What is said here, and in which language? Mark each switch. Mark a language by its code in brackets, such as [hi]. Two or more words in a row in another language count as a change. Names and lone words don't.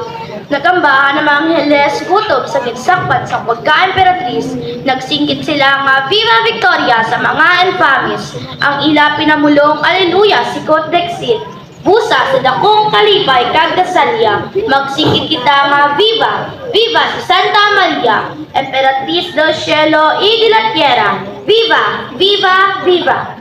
[hil] Nagambahan ng mga Angeles kutob sa ginsakpan sa pagka-emperatris, nagsingkit sila nga Viva Victoria sa mga infamis. Ang ila pinamulong [la] Alleluia sikot dexit. [hil] Busa sa dakong kalipay kag kasalya, magsingkit kita nga [es] Viva, Viva [hil] si Santa Maria, [es] Emperatriz del Cielo y de la Tierra. Viva, Viva, Viva!